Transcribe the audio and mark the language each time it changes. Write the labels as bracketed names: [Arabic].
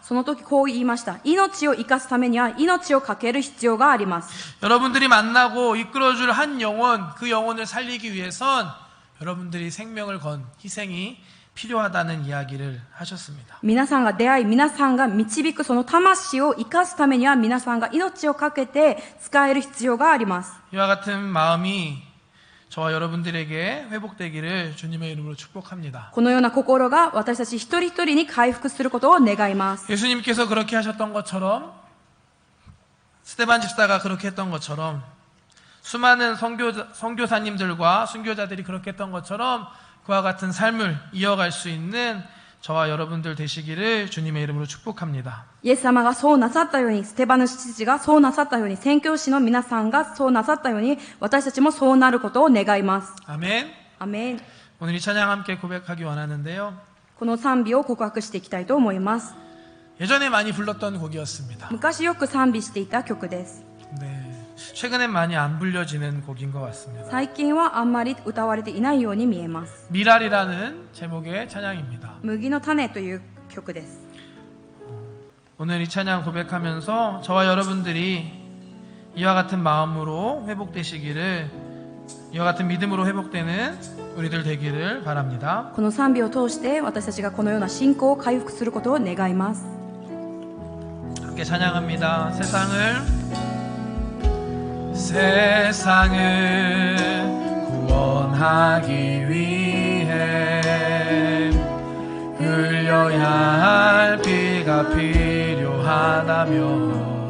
[Japanese] その時こう言いました。命を生かすためには命をかける必要があります。 [Korean] 여러분들이 만나고 이끌어줄 한 영혼, 그 영혼을 살리기 위해선 여러분들이 생명을 건 희생이 필요하다는 이야기를 하셨습니다. [Japanese] 皆さんが出会い、皆さんが導くその魂を生かすためには皆さんが命をかけて使える必要があります。 [Korean] 이와 같은 마음이 저와 여러분들에게 회복되기를 주님의 이름으로 축복합니다. [Japanese] このような心が私たち一人一人に回復することを願います。 [Korean] 예수님께서 그렇게 하셨던 것처럼 스데반 집사가 그렇게 했던 것처럼 수많은 선교사님들과 순교자들이 그렇게 했던 것처럼 그와 같은 삶을 이어갈 수 있는 저와 여러분들 되시기를 주님의 이름으로 축복합니다. [Japanese] イエス様がそうなさったように、ステバヌ父がそうなさったように、宣教師の皆さんがそうなさったように、私たちもそうなることを願います。 [Korean] 아멘. [Japanese] アメン。 [Korean] 오늘 이 찬양 함께 고백하기 원하는데요. [Japanese] この賛美を告白していきたいと思います。 [Korean] 예전에 많이 불렀던 곡이었습니다. [Japanese] 昔よく賛美していた曲です。 [Korean] 네. 최근엔 많이 안 불려지는 곡인 것 같습니다. [Japanese] 最近はあんまり歌われていないように見えます。 [Korean] 미랄이라는 제목의 찬양입니다. [Japanese] 麦の種という曲です。 [Korean] 오늘 이 찬양 고백하면서 저와 여러분들이 이와 같은 마음으로 회복되시기를, 이와 같은 믿음으로 회복되는 우리들 되기를 바랍니다. [Japanese] この賛美を通して私たちがこのような信仰を回復することを願います。 [Korean] 함께 찬양합니다. 세상을 구원하기 위해 흘려야 할 피가 필요하다며